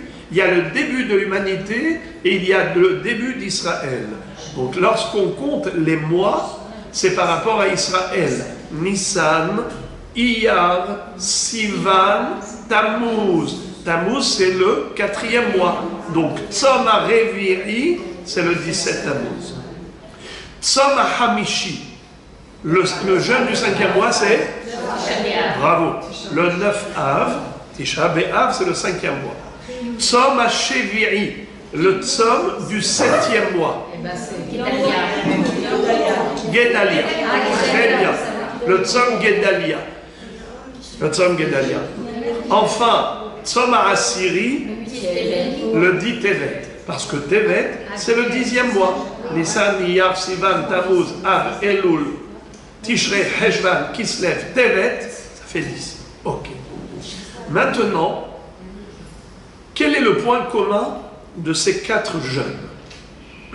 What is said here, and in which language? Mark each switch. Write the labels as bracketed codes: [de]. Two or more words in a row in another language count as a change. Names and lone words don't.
[fr] Il y a le début de l'humanité et il y a le début d'Israël. Donc lorsqu'on compte les mois, c'est par rapport à Israël. Nissan, Iyar, Sivan, Tammuz. Tammuz, c'est le 4e mois. Donc, [he] צום הרביעי, [fr] c'est le 17 Tammuz. [he] צום החמישי, [fr] le jeûne du 5e mois, c'est? Bravo. Le 9 Av, Tisha B'Av, c'est le 5e mois. [he] צום השביעי, [fr] le Tzom du 7e mois. Gedalia. Très bien. Le Tzom Gedalia. Le Tzom Gedalia. Enfin, [he] צום העשירי, [fr] le dit Tevet. Parce que Tevet, c'est le 10e mois. Nissan, Iyar, Sivan, Tammuz, Av, Elul, Tishrei, Heshvan, Kislev, Tevet, ça fait 10. Ok. Maintenant, quel est le point commun de ces 4 jeûnes?